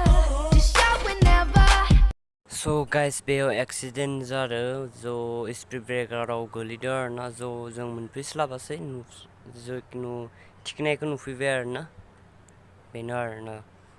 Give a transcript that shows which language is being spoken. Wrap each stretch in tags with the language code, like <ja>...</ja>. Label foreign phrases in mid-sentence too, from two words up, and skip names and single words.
<en>Just shout whenever. So guys,</en> <brx>बेयाव एक्सिडेन्ट जादों जो स्पीड ब्रेकाराव गोलैदों आरोना जो जों मोनफैस्लाबासै जिखुनु थिखनायखौ नुफैबाय आरोना बेनो आरोना</brx>